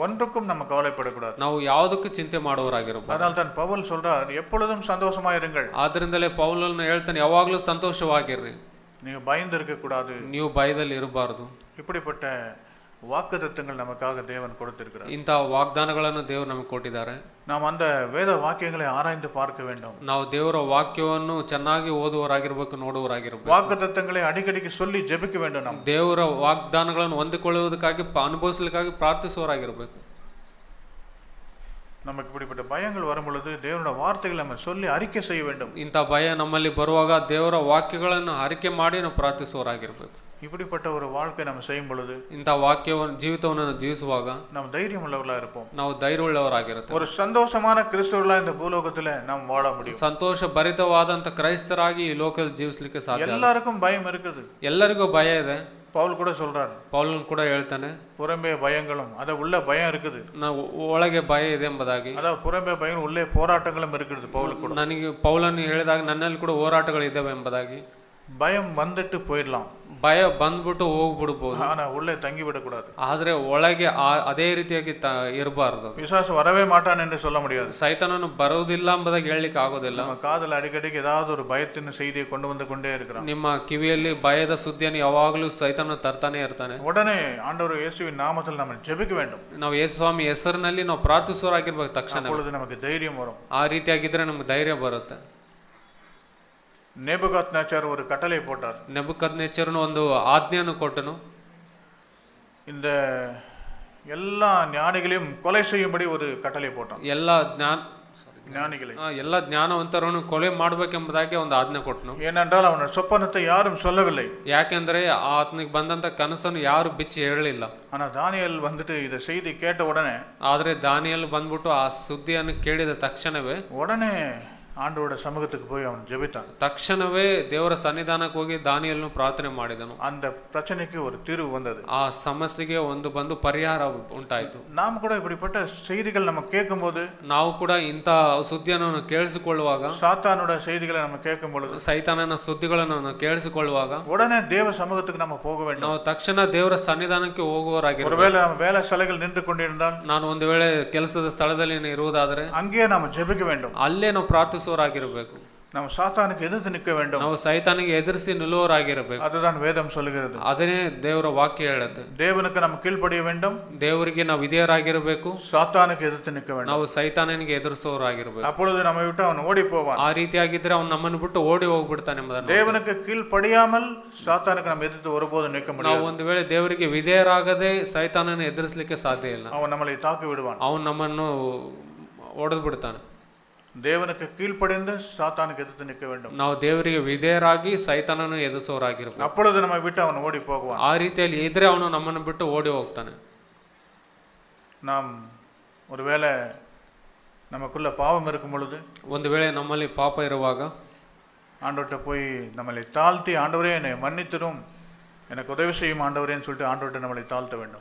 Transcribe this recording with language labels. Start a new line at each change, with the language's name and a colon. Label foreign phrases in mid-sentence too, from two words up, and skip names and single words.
Tamil: ஒன்றுக்கும் நம்ம கவலைப்படக்கூடாது.
Kannada: ನಾವು ಯಾವುದಕ್ಕೂ ಚಿಂತೆ ಮಾಡುವವರಾಗಿರಬೇಕು.
Tamil: அதனால் தான் பவுல் சொல்றார், எப்பொழுதும் சந்தோஷமா இருங்கள்.
Kannada: ಆದ್ರಿಂದಲೇ ಪೌಲನು ಹೇಳ್ತಾನೆ, ಯಾವಾಗಲೂ ಸಂತೋಷವಾಗಿರ್ರಿ.
Tamil: ನೀವು பயந்து இருக்க கூடாது.
Kannada: ನೀವು ಭಯದಲ್ಲಿ ಇರಬಾರದು.
Tamil: இப்படிப்பட்ட வாக்குத்தத்தங்கள் நமக்காக தேவன் கொடுத்திருக்கிறார்.
Kannada: ಇಂಥ ವಾಗ್ದಾನಗಳನ್ನು ದೇವರು ನಮಗೆ ಕೊಟ್ಟಿದ್ದಾರೆ.
Tamil: நாம் அந்த வேத வாக்கியங்களை ஆராய்ந்து பார்க்க வேண்டும்.
Kannada: ನಾವು ದೇವರ ವಾಕ್ಯವನ್ನು ಚೆನ್ನಾಗಿ ಓದುವವರಾಗಿರ್ಬೇಕು, ನೋಡುವವರಾಗಿರ್ಬೇಕು.
Tamil: வாக்குத்தத்தங்களை அடிக்கடிக்கு சொல்லி ஜெபிக்க வேண்டும். நாம்
Kannada: ದೇವರ ವಾಗ್ದಾನಗಳನ್ನು ಹೊಂದಿಕೊಳ್ಳುವುದಕ್ಕಾಗಿ ಅನುಭವಿಸಲಿಕ್ಕಾಗಿ ಪ್ರಾರ್ಥಿಸುವವರಾಗಿರ್ಬೇಕು.
Tamil: நமக்கு இப்படிப்பட்ட பயங்கள் வரும் பொழுது தேவனுடைய வார்த்தைகளை நம்ம சொல்லி அறிக்கை செய்ய வேண்டும்.
Kannada: ಇಂಥ ಭಯ ನಮ್ಮಲ್ಲಿ ಬರುವಾಗ ದೇವರ ವಾಕ್ಯಗಳನ್ನು ಅರಿಕೆ ಮಾಡಿ ನಾವು ಪ್ರಾರ್ಥಿಸುವವರಾಗಿರ್ಬೇಕು.
Tamil: இப்படிப்பட்ட ஒரு வாழ்க்கை நம்ம செய்யும் பொழுது,
Kannada: ಇಂಥ ಜೀವಿತವನ್ನು ಜೀವಿಸುವಾಗ
Tamil: நம்ம தைரியம் உள்ளவர்களா இருப்போம்.
Kannada: ನಾವು ಧೈರ್ಯವುಳ್ಳವರಾಗಿರುತ್ತೇವೆ.
Tamil: ஒரு சந்தோஷமான கிறிஸ்தவர்களா இந்த பூலோகத்துல நாம் வாழ முடியும்.
Kannada: ಸಂತೋಷ ಭರಿತವಾದಂತ ಕ್ರೈಸ್ತರಾಗಿ ಈ ಲೋಕದಲ್ಲಿ ಜೀವಿಸಲಿಕ್ಕೆ ಸಾಧ್ಯ.
Tamil: எல்லாருக்கும் பயம் இருக்குது.
Kannada: ಎಲ್ಲರಿಗೂ ಭಯ ಇದೆ.
Tamil: பவுல் கூட சொல்றாரு,
Kannada: ಪೌಲನು ಕೂಡ ಹೇಳ್ತಾನೆ,
Tamil: புறம்பே பயங்களும் அத உள்ள பயம் இருக்குது.
Kannada: ನಾವು ಒಳಗೆ ಭಯ ಇದೆ ಎಂಬುದಾಗಿ.
Tamil: அதாவது புறம்பே பயம் உள்ளே போராட்டங்களும் இருக்குது. பவுல் கூட
Kannada: ನನಗೆ ಪೌಲನು ಹೇಳಿದಾಗ ನನ್ನಲ್ಲಿ ಕೂಡ ಹೋರಾಟಗಳಿದ್ದಾವೆ ಎಂಬುದಾಗಿ.
Tamil: பயம் வந்துட்டு போயிடலாம்,
Kannada: ಭಯ ಬಂದ್ಬಿಟ್ಟು ಹೋಗ್ಬಿಡ್ಬೋದು,
Tamil: ஆனா உள்ளே தங்கி விடக்கூடாது.
Kannada: ಆದ್ರೆ ಒಳಗೆ ಅದೇ ರೀತಿಯಾಗಿ ಇರಬಾರ್ದು.
Tamil: பிசாசு வரவே மாட்டான் என்று சொல்ல முடியாது.
Kannada: ಸೈತಾನನು ಬರುವುದಿಲ್ಲ ಎಂಬುದಾಗಿ ಹೇಳಲಿಕ್ಕೆ ಆಗೋದಿಲ್ಲ.
Tamil: நம்ம காதுல அடிக்கடிக்கு ஏதாவது ஒரு பயத்தின் செய்தியை கொண்டு வந்து கொண்டே இருக்கிறான்.
Kannada: ನಿಮ್ಮ ಕಿವಿಯಲ್ಲಿ ಭಯದ ಸುದ್ದಿಯನ್ನು ಯಾವಾಗಲೂ ಸೈತಾನ ತರ್ತಾನೆ ಇರ್ತಾನೆ.
Tamil: உடனே ஆண்டவர் இயேசுவின் நாமத்தில் நம்ம ஜெபிக்க வேண்டும்.
Kannada: ನಾವು ಯೇಸು ಸ್ವಾಮಿ ಹೆಸರಿನಲ್ಲಿ ನಾವು ಪ್ರಾರ್ಥಿಸುವವರಾಗಿರ್ಬೇಕು. ತಕ್ಷಣ
Tamil: அப்பொழுது நமக்கு தைரியம் வரும்.
Kannada: ಆ ರೀತಿಯಾಗಿದ್ರೆ ನಮ್ಗೆ ಧೈರ್ಯ ಬರುತ್ತೆ.
Tamil: நேபுகாத்நேச்சர் ஒரு கட்டளை போட்டார்.
Kannada: ನೆಬೂಕದ್ನೆಚ್ಚರನು ಒಂದು ಆಜ್ಞೆಯನ್ನು ಕೊಟ್ಟನು.
Tamil: இந்த எல்லா ஞானிகளையும் கொலை செய்யும்படி ஒரு கட்டளை போட்டான்.
Kannada: ಎಲ್ಲ ಜ್ಞಾನವಂತರನ್ನು ಕೊಲೆ ಮಾಡಬೇಕೆಂಬುದಾಗಿ ಒಂದು ಆಜ್ಞೆ ಕೊಟ್ಟನು.
Tamil: ஏனென்றால் அவನ சொப்பனத்தை யாரும் சொல்லவில்லை.
Kannada: ಯಾಕೆಂದ್ರೆ ಆತನಿಗೆ ಬಂದಂತ ಕನಸನ್ನು ಯಾರು ಬಿಚ್ಚಿ ಹೇಳಲಿಲ್ಲ.
Tamil: ஆனா தானியேல் வந்துட்டு இந்த செய்தி கேட்ட உடனே,
Kannada: ಆದ್ರೆ ದಾನಿಯೇಲ್ ಬಂದ್ಬಿಟ್ಟು ಆ ಸುದ್ದಿಯನ್ನು ಕೇಳಿದ ತಕ್ಷಣವೇ
Tamil: உடனே ஆண்டவரோட சமூகத்துக்கு போய் அவன் ஜெபித்தான்.
Kannada: ತಕ್ಷಣವೇ ದೇವರ ಸನ್ನಿಧಾನಕ್ಕೆ ಹೋಗಿ ದಾನಿಯೇಲನು ಪ್ರಾರ್ಥನೆ ಮಾಡಿದನು.
Tamil: அந்த பிரச்சனைக்கு ஒரு தீர்வு வந்தது.
Kannada: ಆ ಸಮಸ್ಯೆಗೆ ಒಂದು ಬಂದು ಪರಿಹಾರ ಉಂಟಾಯಿತು.
Tamil: நாம் கூட இப்படிப்பட்ட செய்திகள் நம்ம கேட்கும்போது,
Kannada: ನಾವು ಕೂಡ ಇಂಥ ಸುದ್ದಿಯನ್ನು ಕೇಳಿಸಿಕೊಳ್ಳುವಾಗ,
Tamil: சாத்தானோட செய்திகளை நம்ம கேட்கும் பொழுது,
Kannada: ಸೈತಾನನ ಸುದ್ದಿಗಳನ್ನು ಕೇಳಿಸಿಕೊಳ್ಳುವಾಗ
Tamil: உடனே தேவ சமூகத்துக்கு நம்ம போக வேண்டும்.
Kannada: ನಾವು ತಕ್ಷಣ ದೇವರ ಸನ್ನಿಧಾನಕ್ಕೆ ಹೋಗುವವರಾಗಿರಬೇಕು.
Tamil: ஒருவேளை நம்ம வேலை ಸ್ಥಳங்கள் நின்று கொண்டிருந்தால்,
Kannada: ನಾನು ಒಂದು ವೇಳೆ ಕೆಲಸದ ಸ್ಥಳದಲ್ಲಿ ಇರುವುದಾದರೆ
Tamil: அங்கேயே நாம் ஜெபிக்க வேண்டும்.
Kannada: ಅಲ್ಲೇ ನಾವು ಪ್ರಾರ್ಥಿಸುವವರಾಗಿರಬೇಕು.
Tamil: நம்ம சாத்தானுக்கு எதிர்த்து நிற்க வேண்டும்.
Kannada: ನಾವು ಸೈತಾನಿಗೆ ಎದುರಿಸಿ ನಿಲ್ಲುವವರಾಗಿರಬೇಕು.
Tamil: அதுதான் வேதம் சொல்லுகிறது.
Kannada: ಅದನ್ನೇ ದೇವರ ವಾಕ್ಯ ಹೇಳುತ್ತೆ.
Tamil: தேவனுக்கு நம்ம கீழ்ப்படிய வேண்டும்.
Kannada: ದೇವರಿಗೆ ನಾವು ವಿಧೇಯರಾಗಿರಬೇಕು.
Tamil: சாத்தானுக்கு எதிர்த்து நிற்க வேண்டும்.
Kannada: ನಾವು ಸೈತಾನನಿಗೆ ಎದುರಿಸುವವರಾಗಿರಬೇಕು.
Tamil: அப்பொழுது நம்மை விட்டு அவன் ஓடி போவான்.
Kannada: ಆ ರೀತಿಯಾಗಿದ್ರೆ ಅವನು ನಮ್ಮನ್ನು ಬಿಟ್ಟು ಓಡಿ ಹೋಗ್ಬಿಡ್ತಾನೆ ಎಂಬುದನ್ನು.
Tamil: தேவனுக்கு கீழ்ப்படியாமல் சாத்தானுக்கு நம்ம எதிர்த்து ஒருபோதும் நிற்க முடியாது.
Kannada: ನಾವು ಒಂದು ವೇಳೆ ದೇವರಿಗೆ ವಿಧೇಯರಾಗದೆ ಸೈತಾನನ ಎದುರಿಸಲಿಕ್ಕೆ ಸಾಧ್ಯ ಇಲ್ಲ.
Tamil: அவன் நம்மளை தாக்கி விடுவான்.
Kannada: ಅವನು ನಮ್ಮನ್ನು ಒಡೆದು ಬಿಡ್ತಾನೆ.
Tamil: தேவனுக்கு கீழ்ப்படிந்து சாத்தானுக்கு எதிர்த்து நிற்க வேண்டும்.
Kannada: ನಾವು ದೇವರಿಗೆ ವಿಧೇಯರಾಗಿ ಸೈತಾನನ್ನು ಎದುರಿಸುವವರಾಗಿರಬೇಕು.
Tamil: அப்பொழுது நம்மை விட்டு அவன் ஓடி போவான்.
Kannada: ಆ ರೀತಿಯಲ್ಲಿ ಇದ್ರೆ ಅವನು ನಮ್ಮನ್ನು ಬಿಟ್ಟು ಓಡಿ ಹೋಗ್ತಾನೆ.
Tamil: நாம் ஒருவேளை நமக்குள்ள பாவம் இருக்கும் பொழுது,
Kannada: ಒಂದು ವೇಳೆ ನಮ್ಮಲ್ಲಿ ಪಾಪ ಇರುವಾಗ
Tamil: ஆண்டவர்கிட்ட போய் நம்மளை தாழ்த்தி, ஆண்டவரே என்னை மன்னித்திடும், எனக்கு உதவி செய்யும் ஆண்டவரேன்னு சொல்லிட்டு ஆண்டவர்கிட்ட நம்மளை தாழ்த்த வேண்டும்.